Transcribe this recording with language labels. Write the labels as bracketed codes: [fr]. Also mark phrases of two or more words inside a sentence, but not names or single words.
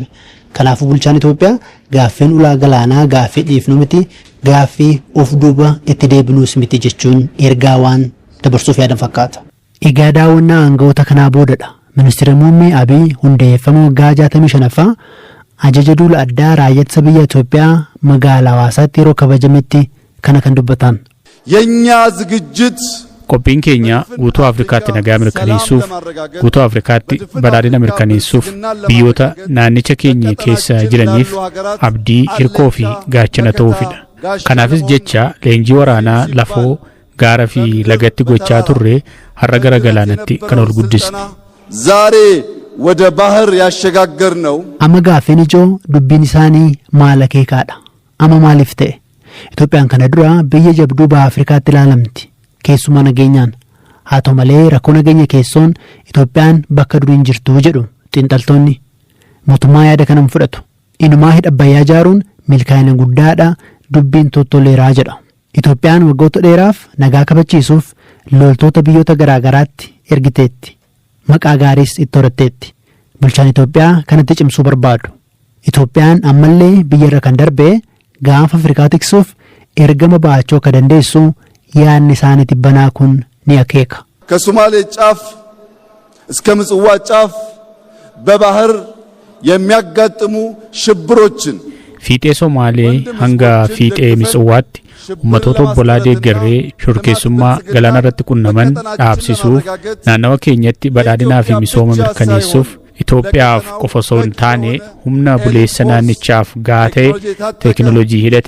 [om] Kanaafuu bulchaan Itoophiyaa gaaffiin ulaa galaanaa gaaffii dhiifnu miti gaaffii of duuba itti deebinuus miti jechuun ergaa waan dabarsuuf yaadan fakkaata. Egaa daawwannaa aangawoota kanaa boodadha. Ministeera muummee Abiy hundeeffama waggaa 65ffaa ajaja duula addaa raayyaa ittisa biyya Itoophiyaa magaalaa Hawaasaatti yeroo kabajametti kana kan dubbatan. [am] የኛ ዝግጅት [om] qophiin keenya guutuu Afrikaatti nagaa mirkaneessuuf guutuu Afrikaatti badhaadhina mirkaneessuuf biyyoota naannicha keenya keessa jiraniif abdii hirkoo fi gaachana ta'uufidha. Kanaafis jecha leenjii waraanaa lafoo gaara fi lagatti gochaa turre har'a gara galaanatti kan ol guddisne. [am] ዛሬ ወደ ባህር ያሸጋገርነው [om] amma gaaffiin ijoo dubbiin isaanii maal akeekaadha. Amma maaliif ta'e? Itoophiyaan kana dura biyya jabduu baha Afrikaatti ilaalamti. Keessumaa nageenyaan. Haa ta'u malee rakkoo nageenya keessoon Itoophiyaan bakka duriin jirtu jedhu xiinxaltoonni. Mootummaa yaada kana fudhatu. Inumaa hidha Abbayyaa ijaaruun milkaa'ina guddaadha dubbiin tottoleeraa jedha. Itoophiyaan waggoota dheeraaf nagaa kabachiisuuf loltoota biyyoota garaagaraatti ergiteetti. Maqaa gaariis itti horatteetti. Bulchaan Itoophiyaa kanatti cimsuu barbaadu. Itoophiyaan ammallee biyyarra kan darbee gaanfa Afrikaa tiksuuf ergama baachuu akka dandeessu yaadni isaanii tibbanaa kun ni akeeka. [am] ከሶማሌ ጫፍ እስከ ምጽዋ ጫፍ በባህር የሚያጋጥሙ ሽብሮችን [om] fiixee Somaalee hanga fiixee Mitswaatti ummatoota obbolaa deeggarree shorkeessummaa galaana irratti qunnaman dhaabsisuuf naannawa keenyatti badhaadhinaa fi misooma mirkaneessuuf Itoophiyaaf qofa osoo hin taane humna buleessa naannichaaf gahaa ta'e teekinooloojii hidhate